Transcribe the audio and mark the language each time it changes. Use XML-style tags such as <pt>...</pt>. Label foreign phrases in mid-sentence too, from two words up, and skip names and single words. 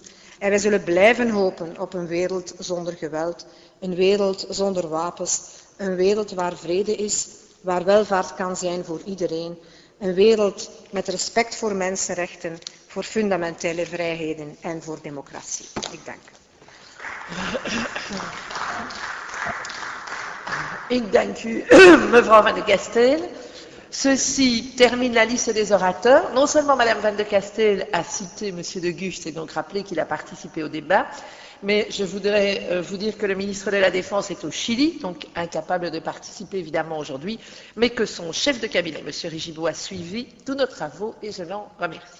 <nl>En wij zullen blijven hopen op een wereld zonder geweld, een wereld zonder wapens, een wereld waar vrede is, waar welvaart kan zijn voor iedereen, een wereld met respect voor mensenrechten, voor fundamentele vrijheden en voor democratie. Ik dank u. Ik dank u, mevrouw Van de Castel.</nl> <fr>Ceci termine la liste des orateurs. Non seulement Madame Van de Castel a cité Monsieur de Gucht et donc rappelé qu'il a participé au débat, mais je voudrais vous dire que le ministre de la Défense est au Chili, donc incapable de participer évidemment aujourd'hui, mais que son chef de cabinet, Monsieur Rigibaud, a suivi tous nos travaux et je l'en remercie.</fr>